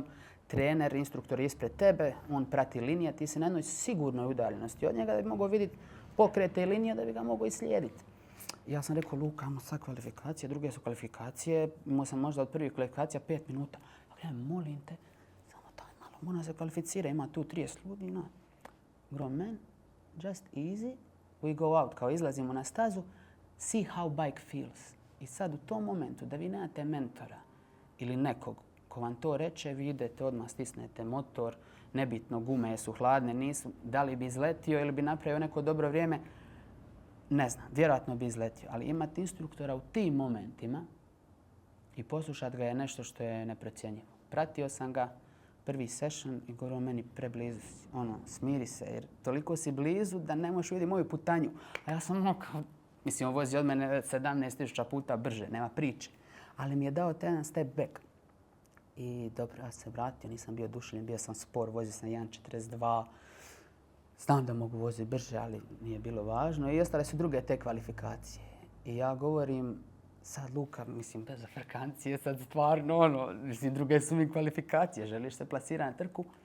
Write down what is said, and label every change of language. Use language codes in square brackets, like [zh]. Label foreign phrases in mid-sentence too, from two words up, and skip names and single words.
[hr] Trener, instruktor je ispred tebe, on prati linije, ti si na jednoj sigurnoj udaljenosti od njega da bi mogao vidjeti pokrete i linije da bi ga mogao i slijediti. Ja sam rekao, Luka, imamo sad kvalifikacije, druge su kvalifikacije, imao sam možda od prvih kvalifikacija 5 minuta. Ja molim te, samo daj malo, mora se kvalificira, ima tu 30 ljudi. [en] Grown man, just easy, we go out, [hr] kao izlazimo na stazu, [en] see how bike feels. [hr] I sad u tom momentu da vi nemate mentora ili nekog ko vam to reče, vi idete odmah, stisnete motor, nebitno gume su hladne, nisu, da li bi izletio ili bi napravio neko dobro vrijeme, ne znam, vjerojatno bi izletio. Ali imati instruktora u tim momentima i poslušati ga je nešto što je neprocjenjivo. Pratio sam ga, prvi session i govorio meni preblizu si, smiri se jer toliko si blizu da ne možeš vidjeti moju putanju. A ja sam kao, on vozi od mene 17.000 puta brže, nema priče. Ali mi je dao taj jedan [en] step back. [hr] I dobro, ja se vratio, nisam bio oduševljen, bio sam spor, vozio sam 1.42. Znam da mogu voziti brže, ali nije bilo važno. I ostale su druge te kvalifikacije. I ja govorim, sad Luka, bez afrikancije, sad stvarno, druge su mi kvalifikacije, želiš se plasirati na trku.